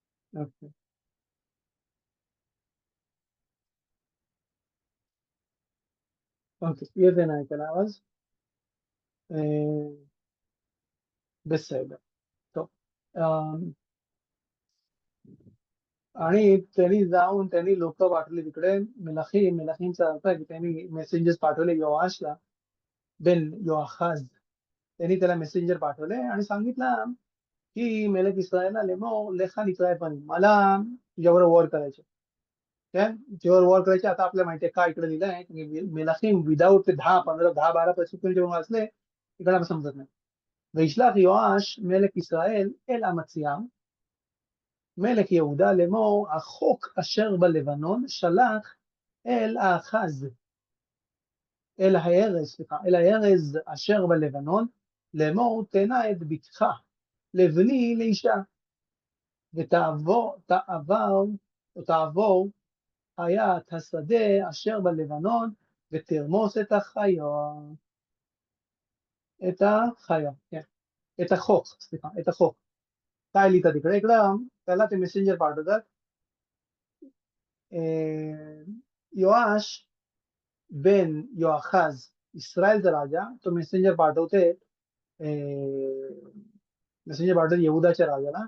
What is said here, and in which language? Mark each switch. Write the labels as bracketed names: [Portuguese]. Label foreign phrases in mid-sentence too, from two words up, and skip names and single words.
[Hebrew] אוקיי. אוקיי, [Marathi] येत आहे ना ऐकायला आवाज? [Hebrew] בסדר, טוב. [Marathi] आणि त्यांनी लोक पाठवले तिकडे. मेलाखीमचा अर्थ आहे की त्यांनी मेसेंजर्स पाठवले योआशला बेन योआखाज. त्यांनी त्याला मेसेंजर पाठवले आणि सांगितलं की मेलक इस्रायलला [Hebrew] לאמור לך נתראה [Marathi] पण मला तुझ्यावर वॉर करायचे. काय तुझ्यावर वॉर करायचे. आता आपल्याला माहिती आहे का इकडे लिहिलंय की मेलाखीम विदाऊट ते 10-15 जेव्हा वाचले इकडे आपण समजत नाही. [Hebrew] וישלח יואש מלך ישראל אל אמציהו מלך יהודה לאמור החוק אשר בלבנון שלח אל האחז אל הארז אשר בלבנון לאמור תנה את בתך לבני לאישה ותעבור חיית השדה אשר בלבנון ותרמוס את החיה. כן. את החוק, סליחה, את החוק. [Marathi] काय लिहितात इकडं त्याला ते मेसेंजर पाठवतात. योआश बेन योआखाज इस्रायलचा राजा तो मेसेंजर पाठवते यहुदाच्या राजाला.